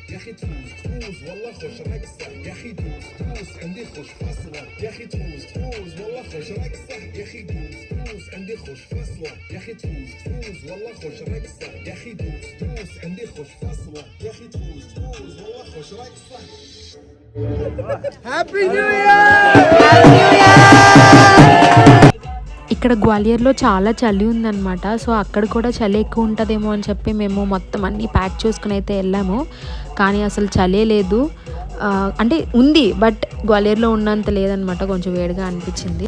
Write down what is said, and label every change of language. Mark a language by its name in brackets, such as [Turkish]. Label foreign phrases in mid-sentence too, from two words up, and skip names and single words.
[Arabic] اخي تفوز تفوز والله خوش رقصه يا اخي دوس دوس عندي خوش فصله يا اخي تفوز تفوز والله خوش رقصه يا اخي دوس دوس عندي خوش فصله يا اخي تفوز تفوز والله خوش رقصه يا اخي دوس دوس عندي خوش فصله يا اخي تفوز تفوز والله خوش رقصه. [English] Happy New Year. [Telugu] ఇక్కడ గ్వాలియర్లో చాలా చలి ఉందన్నమాట. సో అక్కడ కూడా చలి ఎక్కువ ఉంటుందేమో అని చెప్పి మేము మొత్తం అన్నీ ప్యాక్ చేసుకుని అయితే వెళ్ళాము. కానీ అసలు చలే లేదు, అంటే ఉంది బట్ గ్వాలియర్లో ఉన్నంత లేదనమాట, కొంచెం వేడిగా అనిపించింది.